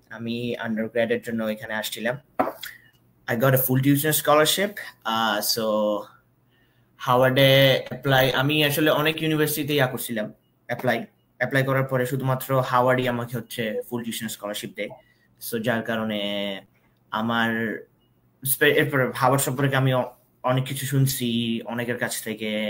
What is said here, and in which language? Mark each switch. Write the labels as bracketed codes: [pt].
[bn] আমি আন্ডারগ্র্যাডের জন্য এখানে আসছিলাম। [en] I got a full tuition scholarship. [bn] So হাওয়ার্ডে আমি আসলে অনেক ইউনিভার্সিটিতে করছিলাম অ্যাপ্লাই করার পরে শুধুমাত্র হাওয়ার্ডই আমাকে হচ্ছে ফুল টিউশন স্কলারশিপ দেয়। সো যার কারণে আমার এরপরে হাওয়ার্ড সম্পর্কে আমি অনেক কিছু শুনছি অনেকের কাছ থেকে।